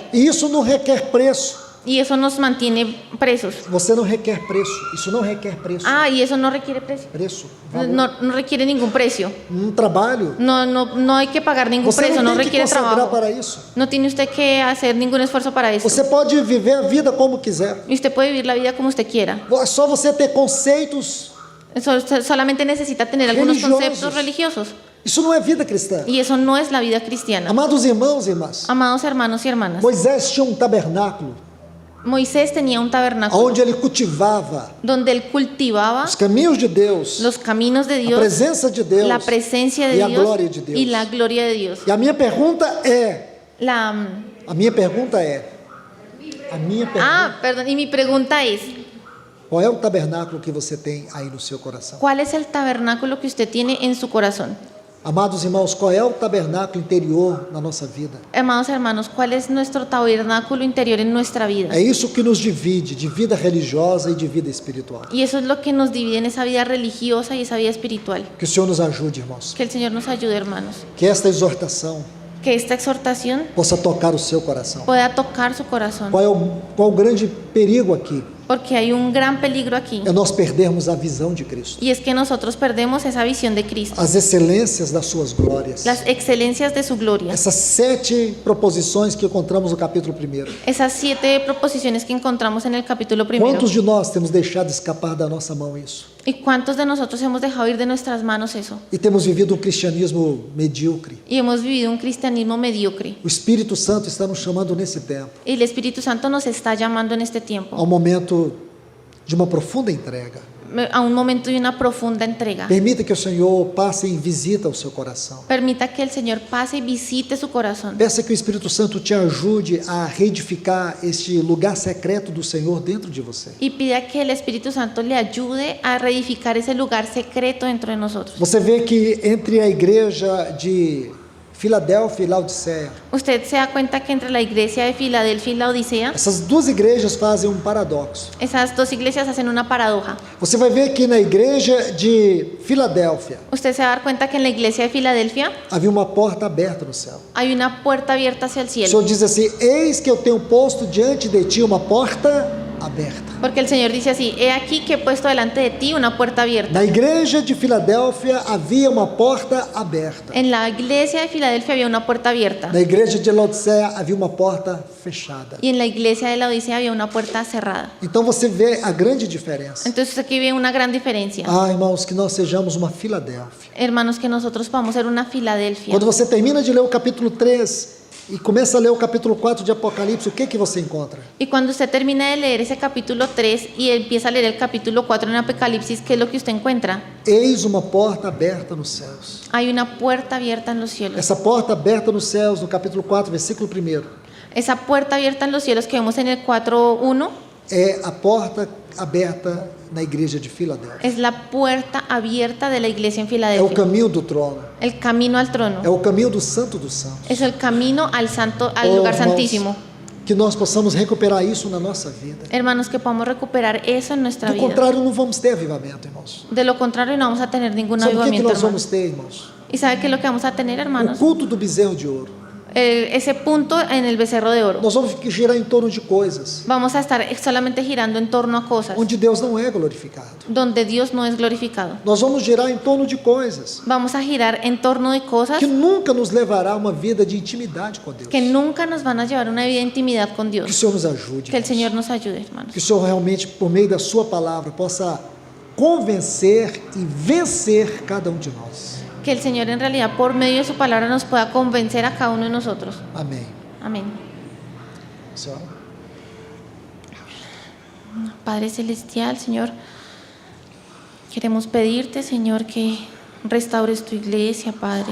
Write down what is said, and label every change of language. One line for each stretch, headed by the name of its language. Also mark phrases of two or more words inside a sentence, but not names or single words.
Portuguese: E isso não requer preço.
Spanish: Y eso nos mantiene presos.
Portuguese: Você não requer preço. Isso não requer preço.
Spanish: Ah, y eso no requiere precio.
Portuguese: Preço. Valor.
Spanish: No requiere ningún precio.
Portuguese: Um trabalho.
Spanish: No hay que pagar ningún
Portuguese: Você
Spanish: precio,
Portuguese: não
Spanish: no
Portuguese: tem que
Spanish: requiere
Portuguese: consagrar
Spanish: trabajo.
Portuguese: para isso.
Spanish: No tiene usted que hacer ningún esfuerzo para eso.
Portuguese: Você pode viver a vida como quiser.
Spanish: Y usted puede vivir la vida como usted quiera.
Portuguese: É só você ter conceitos.
Spanish: Usted solamente necesita tener algunos
Portuguese: Religiosos.
Spanish: conceptos religiosos.
Portuguese: Isso não é vida cristã.
Spanish: Y eso no es la vida cristiana.
Portuguese: Amados irmãos e irmãs,
Spanish: Amados hermanos y hermanas,
Portuguese: Moisés tinha um tabernáculo
Spanish: Moisés tenía un tabernáculo
Portuguese: onde ele cultivava
Spanish: donde él cultivaba
Portuguese: os caminhos de Deus,
Spanish: los caminos de
Portuguese: a
Spanish: Dios,
Portuguese: presença de Deus
Spanish: la presencia
Portuguese: e
Spanish: de
Portuguese: a
Spanish: Dios
Portuguese: glória de Deus.
Spanish: y la gloria de Dios.
Portuguese: E a minha pergunta é,
Spanish: La,
Portuguese: a minha pergunta
Spanish: perdón, y mi pregunta es,
Portuguese: qual é o tabernáculo que você tem aí no seu coração?
Spanish: ¿cuál es el tabernáculo que usted tiene en su corazón?
Portuguese: Amados irmãos, qual é o tabernáculo interior na nossa vida?
Spanish: Amados hermanos, ¿cuál es nuestro tabernáculo interior en nuestra vida?
Portuguese: É isso que nos divide de vida religiosa e de vida espiritual.
Spanish: Y eso es lo que nos divide en esa vida religiosa y esa vida espiritual.
Portuguese: Que o Senhor nos ajude, irmãos.
Spanish: Que el Señor nos ayude, hermanos.
Portuguese: Que esta exortação
Spanish: Que esta exhortación
Portuguese: possa tocar o seu coração.
Spanish: pueda tocar su corazón.
Portuguese: Qual o grande perigo aqui?
Spanish: Porque hay un gran peligro aquí.
Portuguese: É nós perdermos a visão de Cristo.
Spanish: Y es que nosotros perdemos esa visión de Cristo.
Portuguese: As excelências das suas glórias.
Spanish: Las excelencias de su gloria.
Portuguese: Essas 7 proposições que encontramos no capítulo 1.
Spanish: Esas 7 proposiciones que encontramos en el capítulo 1.
Portuguese: Quantos de nós temos deixado escapar da nossa mão isso?
Spanish: ¿Y cuántos de nosotros hemos dejado ir de nuestras manos eso?
Portuguese: E temos vivido um cristianismo medíocre.
Spanish: Y hemos vivido un cristianismo mediocre.
Portuguese: O Espírito Santo está nos chamando nesse tempo
Spanish: Y el Espíritu Santo nos está llamando en este tiempo
Portuguese: a um momento de uma profunda entrega.
Spanish: a un momento de una profunda entrega.
Portuguese: Permita que o Senhor passe em visita ao seu coração.
Spanish: Permita que el Señor pase y visite su corazón.
Portuguese: Peça que o Espírito Santo te ajude a reedificar este lugar secreto do Senhor dentro de você.
Spanish: Y pida que el Espíritu Santo le ayude a reedificar ese lugar secreto dentro de nosotros.
Portuguese: Você vê que entre a igreja de Filadélfia e Laodiceia,
Spanish: Usted se da cuenta que entre la iglesia de Filadelfia y la Odisea,
Portuguese: essas duas igrejas fazem um paradoxo.
Spanish: esas dos iglesias hacen una paradoja.
Portuguese: Você vai ver que na igreja de Filadélfia
Spanish: Usted se va a dar cuenta que en la iglesia de Filadelfia
Portuguese: havia uma porta aberta no céu.
Spanish: hay una puerta abierta hacia el
Portuguese: O
Spanish: cielo.
Portuguese: Senhor diz assim: eis que eu tenho posto diante de ti uma porta aberta.
Spanish: Porque el Señor dice así: he aquí que he puesto delante de ti una puerta abierta.
Portuguese: Na igreja de Filadélfia havia uma porta aberta.
Spanish: En la iglesia de Filadelfia había una puerta abierta.
Portuguese: Na igreja de Laodiceia havia uma porta fechada.
Spanish: Y en la iglesia de la Odisea había una puerta cerrada.
Portuguese: Então você vê a grande diferença.
Spanish: Entonces aquí ve una gran diferencia.
Portuguese: Ah, irmãos, que nós sejamos uma Filadélfia.
Spanish: Hermanos, que nosotros vamos a ser una Filadelfia.
Portuguese: Quando você termina de ler o capítulo 3 e começa a ler o capítulo 4 de Apocalipse, o que você encontra?
Spanish: Y cuando usted termina de leer ese capítulo 3 y empieza a leer el capítulo 4 en Apocalipsis, ¿qué es lo que usted encuentra?
Portuguese: Eis uma porta aberta nos céus.
Spanish: Hay una puerta abierta en los cielos.
Portuguese: Essa porta aberta nos céus, no capítulo 4, versículo 1,
Spanish: Esa puerta abierta en los cielos que vemos en el 4:1
Portuguese: é a porta aberta na igreja de Filadélfia.
Spanish: es la puerta abierta de la iglesia en
Portuguese: É o
Spanish: Filadelfia.
Portuguese: caminho do trono.
Spanish: El camino al trono.
Portuguese: É o caminho do Santo dos Santos.
Spanish: Es el camino al santo, al
Portuguese: Oh,
Spanish: lugar hermanos, santísimo.
Portuguese: que nós possamos recuperar isso na nossa vida.
Spanish: Hermanos, que podamos recuperar eso en nuestra
Portuguese: Do
Spanish: vida.
Portuguese: contrário, não vamos ter avivamento, irmãos.
Spanish: De lo contrario, no vamos a tener ningún
Portuguese: Sabe o que
Spanish: avivamiento,
Portuguese: nós vamos
Spanish: hermanos.
Portuguese: ter, irmãos?
Spanish: ¿Y sabe qué es lo que vamos a tener,
Portuguese: O
Spanish: hermanos?
Portuguese: culto do bezerro de ouro.
Spanish: Ese punto en el becerro de oro.
Portuguese: Nós vamos girar em torno de coisas
Spanish: Vamos a estar solamente girando en torno a cosas
Portuguese: onde Deus não é glorificado.
Spanish: donde Dios no es glorificado.
Portuguese: Nós vamos girar em torno de coisas
Spanish: Vamos a girar en torno de cosas
Portuguese: que nunca nos levará a uma vida de intimidade com Deus.
Spanish: que nunca nos van a llevar a una vida de intimidad con
Portuguese: Que o
Spanish: Dios.
Portuguese: Senhor nos ajude.
Spanish: Que el
Portuguese: irmãos.
Spanish: Señor nos ayude, hermanos.
Portuguese: Que o Senhor realmente, por meio da sua palavra, possa convencer e vencer cada um de nós.
Spanish: Que el Señor en realidad por medio de su palabra nos pueda convencer a cada uno de nosotros.
Portuguese: Amém.
Spanish: Amén.
Portuguese: Senhora?
Spanish: Padre Celestial, Señor, queremos pedirte, Señor, que restaures tu iglesia, Padre.